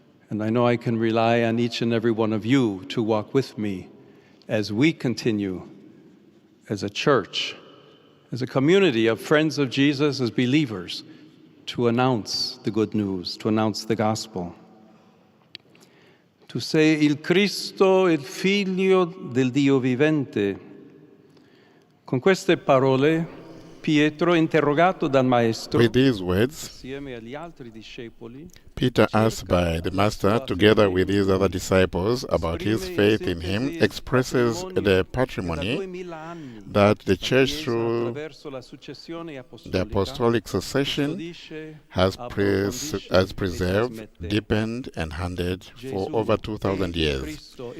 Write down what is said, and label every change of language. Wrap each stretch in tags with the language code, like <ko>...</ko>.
<en>And I know I can rely on each and every one of you to walk with me as we continue as a church, as a community of friends of Jesus, as believers, to announce the good news, to announce the gospel.</en> <it>Tu sei il Cristo, il Figlio del Dio vivente. Con queste parole, Pietro, interrogato dal Maestro,</it> <en>With these words,</en> <it>assieme agli altri discepoli,</it> <en>Peter, asked by the Master, together with his other disciples, about his faith in him, expresses the patrimony that the Church, through the apostolic succession, has preserved, deepened, and handed for over 2,000 years.</en>